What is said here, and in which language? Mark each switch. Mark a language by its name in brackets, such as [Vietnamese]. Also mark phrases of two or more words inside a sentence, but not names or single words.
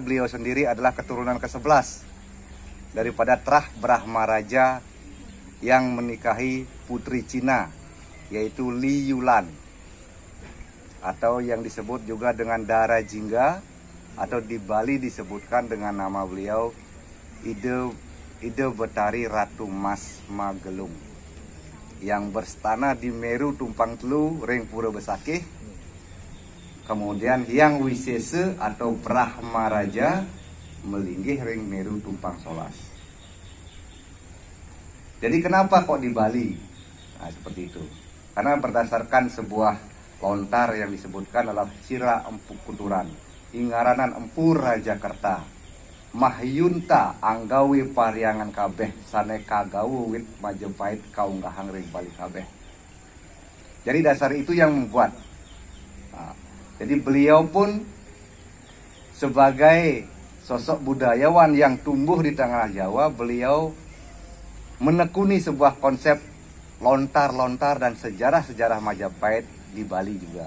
[Indonesian] beliau sendiri adalah keturunan ke-11 daripada Trah Brahma Raja yang menikahi putri Cina, yaitu Li Yulan, atau yang disebut juga dengan Dara Jingga, atau di Bali disebutkan dengan nama beliau Ide Betari Ratu Mas Magelung, yang berstana di Meru Tumpang Telu Ring Pura Besakih. Kemudian Hyang Wisese atau Brahma Raja melinggih Ring Meru Tumpang Solas. Jadi kenapa kok di Bali? Nah, seperti itu. Karena berdasarkan sebuah lontar yang disebutkan dalam Sira Empu Kuturan, Ingaranan Empur Rajakarta. [Balinese] Mahyunta anggawi pariangan kabeh sane kagawu wit Majapahit kaunggahang ring Bali kabeh. [Indonesian] Jadi dasar itu yang membuat. Nah, jadi beliau pun sebagai sosok budayawan yang tumbuh di tengah Jawa, beliau menekuni sebuah konsep lontar-lontar dan sejarah-sejarah Majapahit di Bali juga.